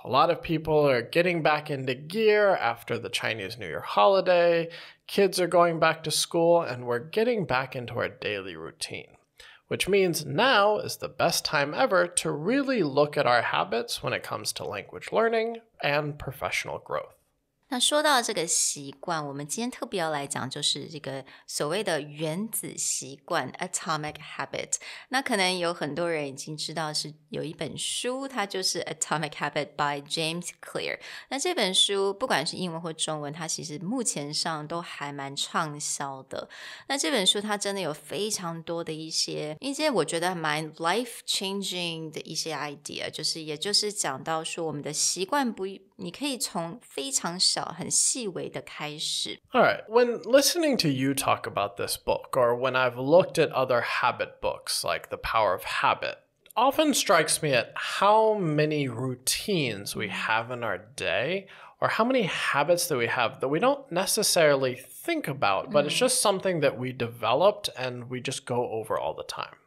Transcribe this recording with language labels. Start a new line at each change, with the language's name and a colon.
English: A lot of people are getting back into gear after the Chinese New Year holiday, kids are going back to school, and we're getting back into our daily routine. Which means now is the best time ever to really look at our habits when it comes to language learning and professional growth.
Chinese: 那说到这个习惯，我们今天特别要来讲就是这个所谓的原子习惯 Atomic Habit。那可能有很多人已经知道是有一本书，它就是 Atomic Habit by James Clear。那这本书不管是英文或中文，它其实目前上都还蛮畅销的。那这本书它真的有非常多的一些我觉得蛮
English: life changing
Chinese: 的一些 idea， 也就是讲到说我们的习惯你可以从非常小很细微的开始。
English: Alright, when listening to you talk about this book, or when I've looked at other habit books like The Power of Habit, often strikes me at how many routines we have in our day, or how many habits that we have that we don't necessarily think about, but it's just something that we developed and we just go over all the time.